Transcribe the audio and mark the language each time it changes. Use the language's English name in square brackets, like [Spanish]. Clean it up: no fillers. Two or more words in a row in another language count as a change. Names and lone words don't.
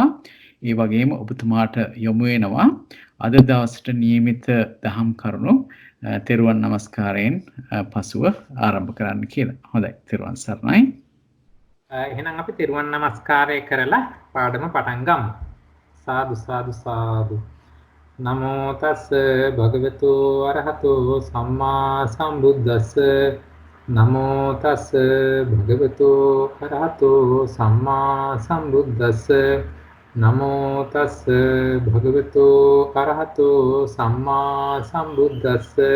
[Sinhala] ඒ වගේම ඔබතුමාට යොමු වෙනවා අද දවසට නියමිත දහම් කරුණු තෙරුවන් නමස්කාරයෙන් පසුව ආරම්භ කරන්න කියලා. හොඳයි. තෙරුවන් සරණයි. එහෙනම් අපි තෙරුවන් නමස්කාරය කරලා පාඩම පටන් ගමු. සාදු සාදු සාදු. [Pali] නමෝ තස් භගවතු අරහතෝ සම්මා සම්බුද්දස්ස. නමෝ තස් භගවතු අරහතෝ සම්මා සම්බුද්දස්ස. නමෝ තස් භගවතු අරහතෝ සම්මා සම්බුද්දස්ස.